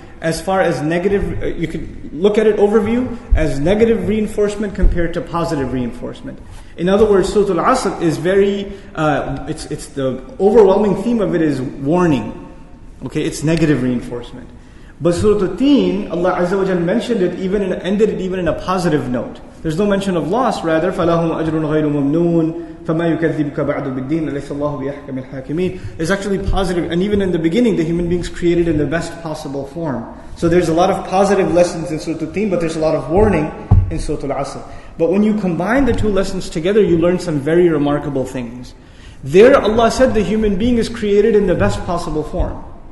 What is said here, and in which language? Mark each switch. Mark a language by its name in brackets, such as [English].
[English] As far as negative, you could look at it overview as negative reinforcement compared to positive reinforcement. In other words, Surah Al-Asr is very, it's the overwhelming theme of it is warning. Okay, it's negative reinforcement. But Surah Al-Tin, Allah Azza wa Jal mentioned it ended it even in a positive note. There's no mention of loss, rather, [Arabic] فَلَهُمْ أَجْرٌ غَيْرُ مَمْنُونَ فَمَا يُكَذِّبُكَ بَعْدُ بِالدِّينِ أَلَيْسَ اللَّهُ بِأَحْكَمِ الْحَاكِمِينَ. [English] It's actually positive, and even in the beginning, the human beings created in the best possible form. So there's a lot of positive lessons in Surah Al-Tin, but there's a lot of warning in Surah Al-Asr. But when you combine the two lessons together, you learn some very remarkable things. There, Allah said the human being is created in the best possible form.